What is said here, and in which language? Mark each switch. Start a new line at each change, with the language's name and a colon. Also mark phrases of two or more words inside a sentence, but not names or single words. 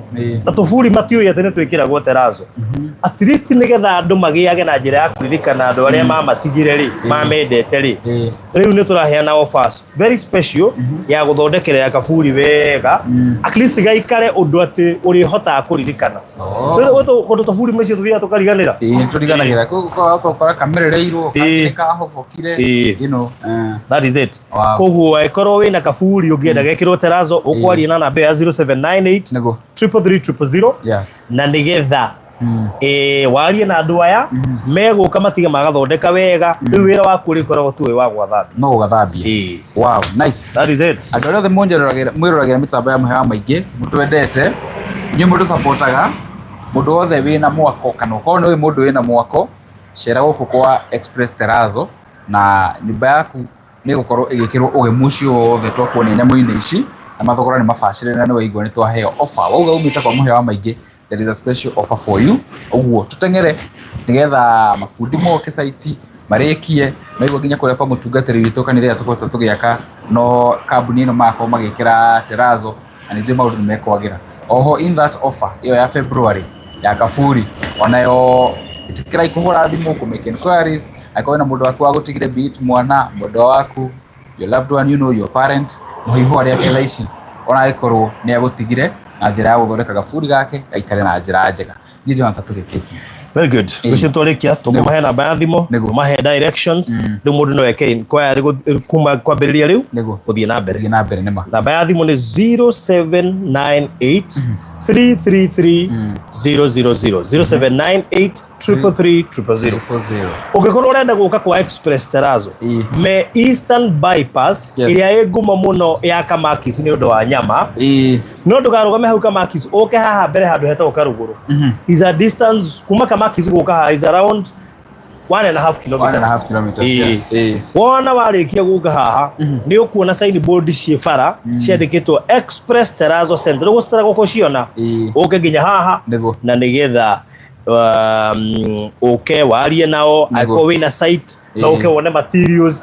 Kikuyu: Na tũburi matiũĩ atĩ nĩ twĩkĩragwo terazo.
English: At least
Kikuyu: nĩgetha andũ magĩage na njĩra ya kũririkana andũ arĩa mamatigire rĩ, mamendete rĩ. Rĩu nĩ tũraheana
English: offers very special
Kikuyu: ya gũthondekerera kaburi wega.
English: At least
Kikuyu: gaikare ũndũ atĩ ũrĩhotaga kũririkana. Kũndũ tũburi macio tũthiaga tũkariganĩra. Tũriganagĩra gũkora kamerereirwo kahobokire.
English: That is it.
Kikuyu: Koguo angĩkorwo wĩna kaburi ũngĩenda gekĩrwo terazo ũkwaria na namba ya 0798 333 000. Na nĩgetha warie na andũ aya megũka matige magathondeka wega. Rĩu wĩra waku ũrĩkoragwo tu wa gwathambia. No gwathambia.
English: Wow, nice. That is it.
Kikuyu: Andũ othe mwĩroragĩra mĩtambo ya maheo maingĩ mũtwendete Nĩ mũndũ supportaga mũndũ wothe wĩna mwako kana ũkorwo nĩ mũndũ wĩna mwako cera gũkũ kwa Express Terrazzo na nyũmba yaku nĩ gũkorwo ĩgĩkĩrwo ũgemu ũcio wothe twakuonia nyamũ-inĩ ici na mathogora nĩ mabacĩrĩre na nĩ waigua nĩ twaheo offer. Wauga umĩte kwa mũhĩa wa maingĩ,
English: there is a special offer for you.
Kikuyu: Ũguo tũteng'ere nĩgetha mabundi moke site marĩkie maigua nginya kũrĩa kwa mũtungatĩri witũ kanitha tũkoretwo tũgĩaka no kambuni ĩno makorwo magĩkĩra Terrazzo na nĩ njũĩ maũndũ nĩ mekwagĩra. Oho
English: in that offer
Kikuyu: ĩyo ya February ya Kaburi onayo ĩtĩkĩrai kũhũra thimũ kũmake inquiries akorwo na mũndũ waku wa gũtigire beat mwana mũndũ waku
English: your loved one, you know, your parent
Kikuyu: mũhiho arĩa ketha ici ona ĩkorwo nĩ agũtigire na njĩra ya gũthondeka gaburi gake gaikare na njĩra njega. Nĩ ndĩrona ta tũrĩkĩtie.
English: Very good.
Kikuyu: Gũcio tũrĩkia tũmahe namba ya thimũ, tũmahe directions, rĩu mũndũ no eke inquiry kuma kwambĩrĩria rĩu gũthiĩ na mbere. Gũthiĩ na mbere nĩ ma. Namba ya thimũ nĩ 0798 333 000 0798 333 000. Ũngĩkorwo ũrenda gũka kwa Express Terrazzo me Eastern Bypass ĩrĩa ĩ ngumo mũno ya Kamakis nĩ ũndũ wa nyama, no ndũkarũgame hau Kamakis ũke haha mbere handũ hetagwo Karugũrũ.
English: Is a distance
Kikuyu: kuma Kamakis gũka haha
English: is around 1.5 kilometers. 1.5 kilometers.
Kikuyu: Wona warĩkia gũka haha nĩ ũkuona signboard ciĩ bara ciandĩkĩtwo Express Terrazzo Center. Ũgũcitara gũkũ ciona ũke nginya haha na nĩgetha ũke warie nao angĩkorwo wĩna site no ũke wone materials.